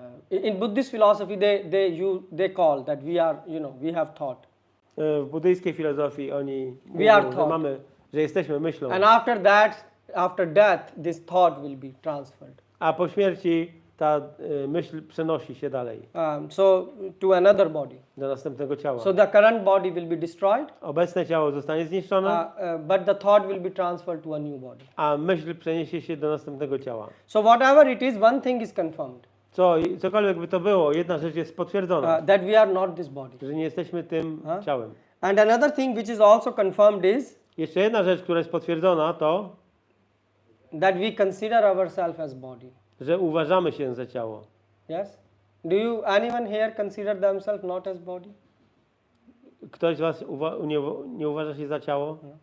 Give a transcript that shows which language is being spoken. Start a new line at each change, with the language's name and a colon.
English: In Buddhist philosophy, they call that we are, we have thought.
Polish: W buddyjskiej filozofii oni
English: are
Polish: mówią,
English: thought.
Polish: że jesteśmy myślą.
English: And after death, this thought will be transferred.
Polish: A po śmierci ta myśl przenosi się dalej
English: So to another body.
Polish: do następnego ciała.
English: So the current body will be destroyed,
Polish: Obecne ciało zostanie zniszczone,
English: but the thought will be transferred to a new body.
Polish: a myśl przeniesie się do następnego ciała.
English: So whatever it is, one thing is confirmed,
Polish: Cokolwiek by to było, jedna rzecz jest potwierdzona,
English: that we are not this body.
Polish: że nie jesteśmy tym ciałem.
English: And another thing which is also confirmed is
Polish: Jeszcze jedna rzecz, która jest potwierdzona, to,
English: that we consider ourselves as body.
Polish: że uważamy się za ciało.
English: Yes? Do anyone here consider themselves not as body?
Polish: Ktoś z was nie uważa się za ciało?